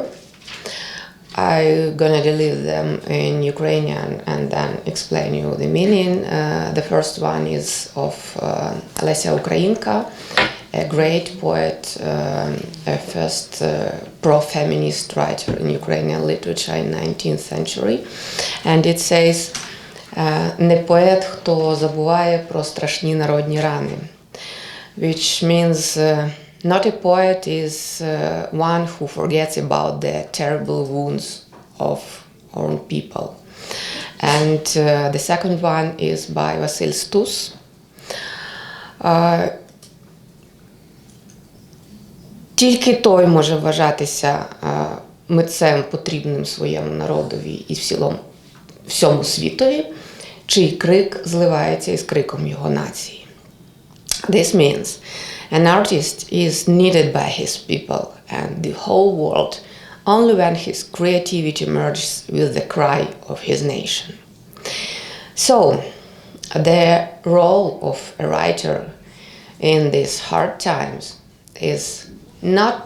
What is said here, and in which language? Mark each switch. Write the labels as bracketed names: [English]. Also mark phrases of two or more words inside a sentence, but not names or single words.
[English] I'm gonna deliver them in Ukrainian and then explain you the meaning. The first one is of Леся Українка, a great poet, a first pro-feminist writer in Ukrainian literature in 19th century. And it says, [Ukrainian] «Не поет, хто забуває про страшні народні рани», [English] which means not a poet is one who forgets about the terrible wounds of our own people. And the second one is by Василь Стус. [Ukrainian] Тільки той може вважатися митцем потрібним своєму народові і всьому світові, чий крик зливається із криком його нації. [English] This means An artist is needed by his people and the whole world only when his creativity merges with the cry of his nation. So, the role of a writer in these hard times is not